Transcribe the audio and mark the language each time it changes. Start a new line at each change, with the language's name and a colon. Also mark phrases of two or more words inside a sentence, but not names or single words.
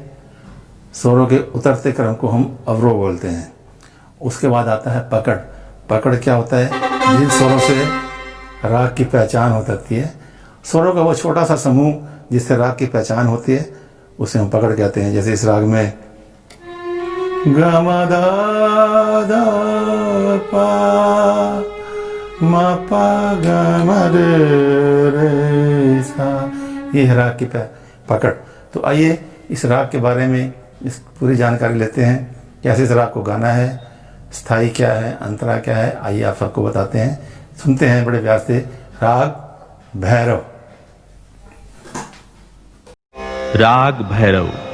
Hindi: स्वरों के उतरते क्रम को हम अवरोह बोलते हैं। उसके बाद आता है पकड़। पकड़ क्या होता है? जिन स्वरों से राग की पहचान हो जाती है, स्वरों का वो छोटा सा समूह जिससे राग की पहचान होती है, उसे हम पकड़ कहते हैं। जैसे इस राग में ग म ध ध प म प ग म रे रे ये है राग की पकड़। तो आइए इस राग के बारे में इस पूरी जानकारी लेते हैं, कैसे इस राग को गाना है, स्थाई क्या है, अंतरा क्या है। आइए आप सबको बताते हैं, सुनते हैं बड़े प्यार से राग भैरव। राग भैरव।